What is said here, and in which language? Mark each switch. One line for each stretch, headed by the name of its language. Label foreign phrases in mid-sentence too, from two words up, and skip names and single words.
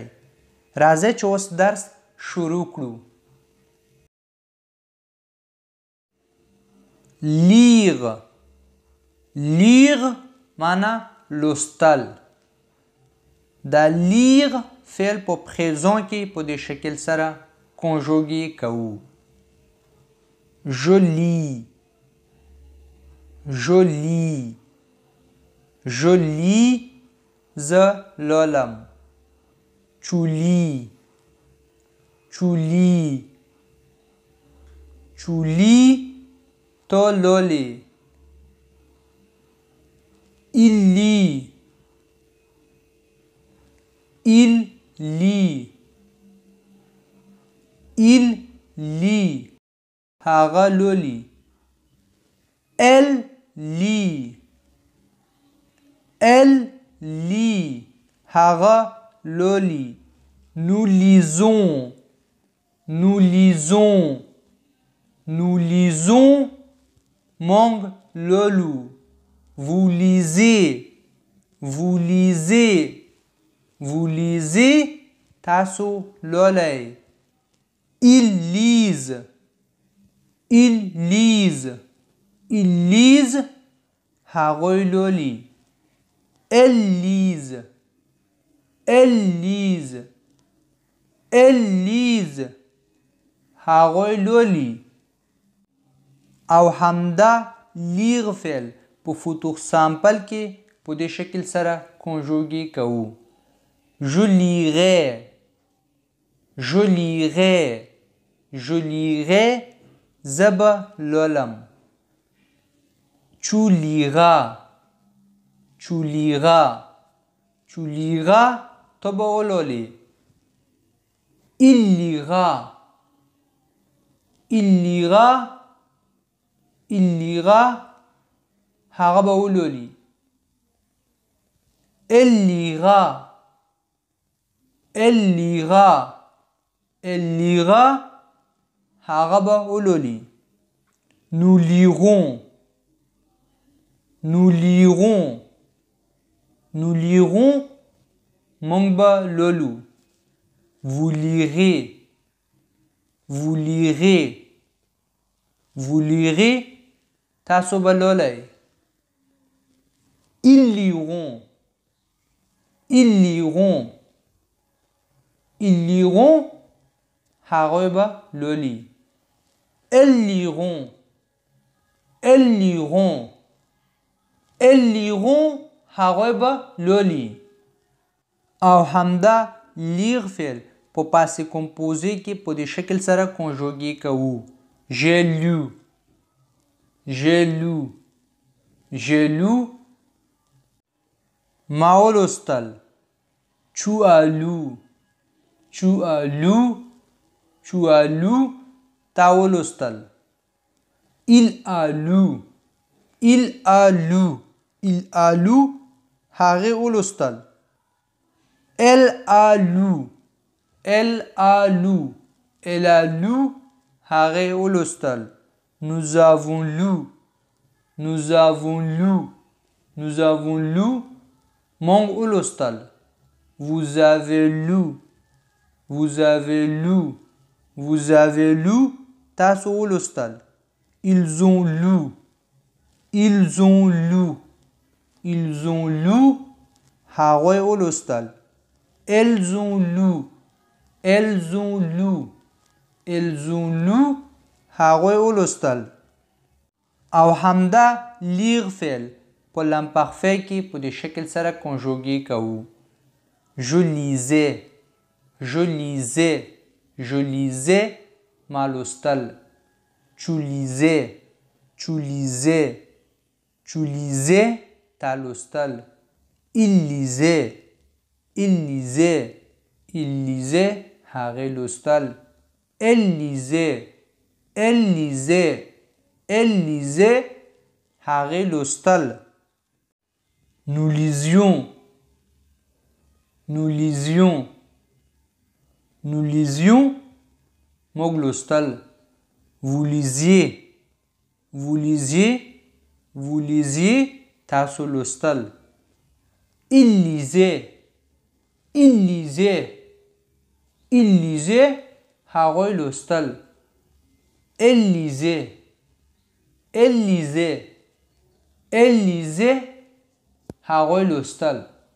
Pashto: راځئ چې اوس درس شروع کړو. لیغ. لیغ معنا لوستل. دا لیغ فعل په پریزون کې په دې شکل سره کنجوګې کوو.
French: je lis. Je lis. Je lis.
Pashto: زه لولم.
French: Tu lis. Tu lis. Tu lis.
Pashto: تو لولې.
French: Il lit. Il lit. Il lit.
Pashto: هغه لولي.
French: Elle lit. Elle lit.
Pashto: هغه لولي.
French: Nous lisons. Nous lisons. Nous lisons.
Pashto: مونږ لولو.
French: Vous lisez. Vous lisez. Vous lisez.
Pashto: تاسو لولئ.
French: Ils lisent. Ils lisent. Ils lisent.
Pashto: هغوی لولي.
French: Elles lisent. Elles lisent. Elles lisent.
Pashto: هغوی لولي. او همدا لیغ فعل په
French: futur simple
Pashto: کې په دې شکل سره کنجوګې کوو.
French: Je lirai. Je lirai. Je lirai.
Pashto: زه به لولم.
French: Tu liras. Tu liras. Tu liras.
Pashto: ته به ولولې.
French: Il lira. Il lira. Il lira.
Pashto: هغه به ولولي.
French: Elle lira. Elle lira. Elle lira.
Pashto: هغه به ولولي.
French: Nous lirons. Nous lirons. Nous lirons.
Pashto: مونږ به لولو.
French: Vous lirez. Vous lirez. Vous lirez.
Pashto: تاسو به لولئ.
French: Ils liront. Ils liront. Ils liront.
Pashto: هغوی به لولي.
French: Elles liront. Elles liront. Elles liront.
Pashto: هغوی به لولي. او همدا لیغ فعل په
French: passé composé
Pashto: کې په دې شکل سره کنجوګې کوو.
French: J'ai lu. J'ai lu. J'ai lu.
Pashto: ما ولوستل.
French: Tu as lu. Tu as lu. Tu as lu.
Pashto: تا ولوستل.
French: Il a lu. Il a lu. Il a lu.
Pashto: هغې ولوستل.
French: Elle a lu. Elle a lu. Elle a lu.
Pashto: هغې ولوستل.
French: Nous avons lu. Nous avons lu. Nous avons lu.
Pashto: مونږ ولوستل.
French: Vous avez lu. Vous avez lu. Vous avez lu.
Pashto: تاسو ولوستل.
French: Ils ont lu. Ils ont lu. Ils ont lu.
Pashto: هغوی ولوستل.
French: Elles ont lu. Elles ont lu. Elles ont lu.
Pashto: هغوی ولوستل. او همدا لیغ فعل په لمپارفی کې په دې شکل سره کنجوګې کوو.
French: Je lisais. Je lisais. Je lisais.
Pashto: ما لوستل.
French: Tu lisais. Tu lisais. Tu lisais.
Pashto: تا لوستل.
French: Il lisait. Il lisait. Il lisait.
Pashto: هغه لوستل.
French: Elle lisait. Elle lisait. Elle lisait.
Pashto: هغه لوستل.
French: Nous lisions. Nous lisions. Nous lisions.
Pashto: موږ لوستل.
French: Vous lisiez. Vous lisiez. Vous lisiez.
Pashto: تاسو لوستل.
French: Il lisait. Il lisait. Il lisait.
Pashto: هغوی لوستل.
French: Elle lisait. Elle lisait. Elle lisait.
Pashto: هغوی لوستل.